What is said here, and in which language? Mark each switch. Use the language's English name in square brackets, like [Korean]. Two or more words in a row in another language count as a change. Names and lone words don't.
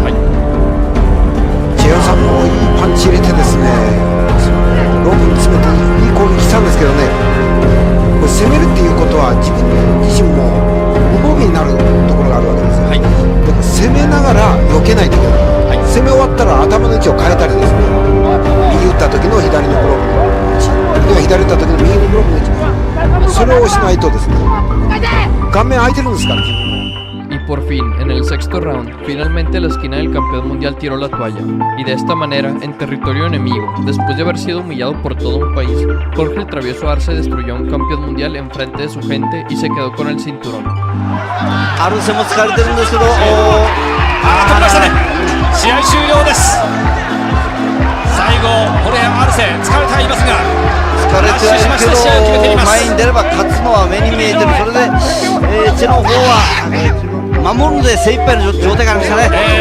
[Japanese] チェ・ヨサムもいいパンチ入れてですね、ロープに詰めていい攻撃したんですけどね、これ攻めるっていうことは自分自身も無防備になるところがあるわけですよ。だから攻めながら避けないといけない。攻め終わったら頭の位置を変えたりですね、右打った時の左のブロックの位置、では左打った時の右のブロックの位置、それをしないとですね、顔面空いてるんですから。 [Spanish] Y por fin, en el sexto round, finalmente la esquina del campeón mundial tiró la toalla. Y de esta manera, en territorio enemigo, después de haber sido humillado por todo un país, Jorge el Travieso Arce destruyó a un campeón mundial en frente de su gente y se quedó con el cinturón. [Japanese] アルセも疲れてるんですけど、止めましたね。試合終了です。最後ホレア・アルセ疲れていますが、疲れてはいるけど前に出れば勝つのは目に見えてる。それで、チェの方は守るので精一杯の状態がありましたね。